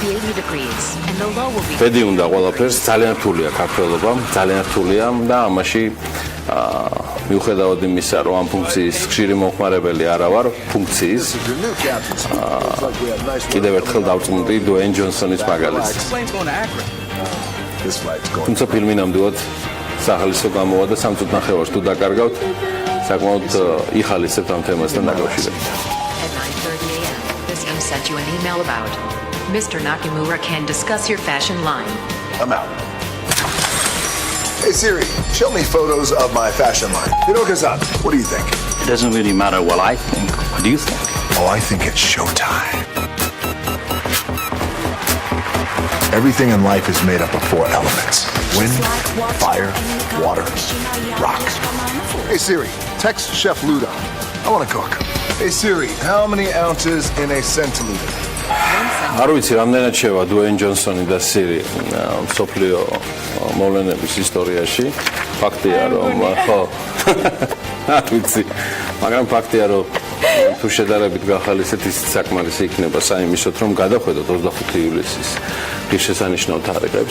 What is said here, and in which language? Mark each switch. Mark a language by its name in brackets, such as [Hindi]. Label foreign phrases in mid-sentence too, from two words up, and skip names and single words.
[Georgian] ბედი უნდა ყველაფერს, ძალიან რთულია ქართველობა, ძალიან რთულია და ამაში მიუხედავად იმისა, რომ ამ ფუნქციის ხშირი მომხმარებელი არა ვარ, ფუნქციის კიდევ ერთხელ დავწმუნდი დუეინ ჯონსონის მაგალითს. თუმცა ფილმი ნამდვილად სახალისო გამოვა და 3 წუთი ნახევარს თუ დაკარგავთ, საკმაოდ იხალისებთ ამ თემასთან დაკავშირებით. [English] Sent you an email about Mr. Nakamura can discuss your fashion line. I'm out. Hey Siri, show me photos of my fashion line. Hiroka-san, what do you think? It doesn't really matter what I think. What do you think? Oh, I think it's showtime. Everything in life is made up of 4 elements. Wind, fire, water, rocks. Hey Siri, text Chef Luda. I want to cook. Hey Siri, how many ounces in a centiliter? [Georgian] არ ვიცი, რამდენად შევა დუეინ ჯონსონი და სირი მსოფლიო მოვლენების ისტორიაში. ფაქტია, რომ ხო. არ ვიცი, მაგრამ ფაქტია, რომ თუ შედარებით გახალისეთ, ის საკმარისი იქნება საიმისოთ, რომ გადახვედოთ 25 ივლისის ღირსშესანიშნავ თარიღებს.